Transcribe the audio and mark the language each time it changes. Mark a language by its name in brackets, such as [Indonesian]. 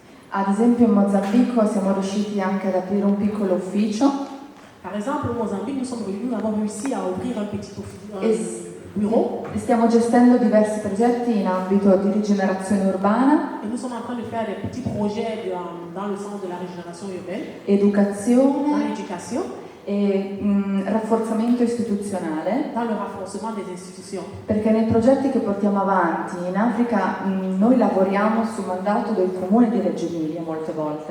[Italian] Ad esempio in Mozambico siamo riusciti anche ad aprire un piccolo ufficio. [French] Par exemple, au Mozambique, nous avons réussi à ouvrir un petit bureau. [Italian] Stiamo gestendo diversi progetti in ambito di rigenerazione urbana. [French] Et nous sommes en train de faire des petits projets dans le sens de la régénération urbaine. [Italian] Educazione. [French] Dans l'éducation. [Italian] E rafforzamento istituzionale. [French] Dans le renforcement des institutions. [Italian] Perché nei progetti che portiamo avanti in Africa noi lavoriamo su mandato del comune di Reggio Emilia molte volte.